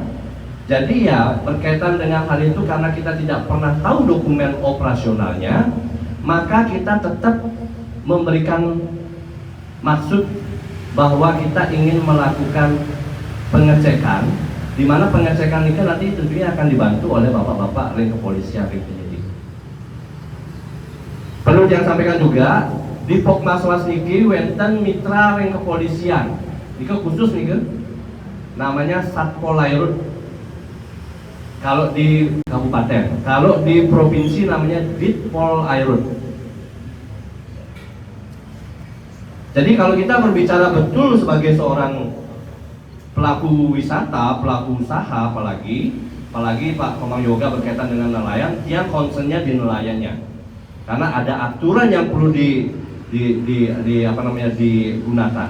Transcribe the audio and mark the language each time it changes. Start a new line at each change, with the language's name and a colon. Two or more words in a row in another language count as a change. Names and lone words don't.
Indonesian: Jadi ya berkaitan dengan hal itu, karena kita tidak pernah tahu dokumen operasionalnya, maka kita tetap memberikan maksud bahwa kita ingin melakukan pengecekan, di mana pengecekan ini nanti tentunya akan dibantu oleh bapak-bapak ring kepolisian, ring penyidik. Perlu yang sampaikan juga di Pokmaswas
Balinese: niki wenten
Indonesian: mitra ring kepolisian, itu khusus nih namanya Satpol Airut. Kalau di kabupaten, kalau di provinsi namanya Ditpol Airut. Jadi kalau kita berbicara betul sebagai seorang pelaku wisata, pelaku usaha, apalagi Pak Komang Yoga berkaitan dengan nelayan, dia concernnya di nelayannya, karena ada aturan yang perlu digunakan.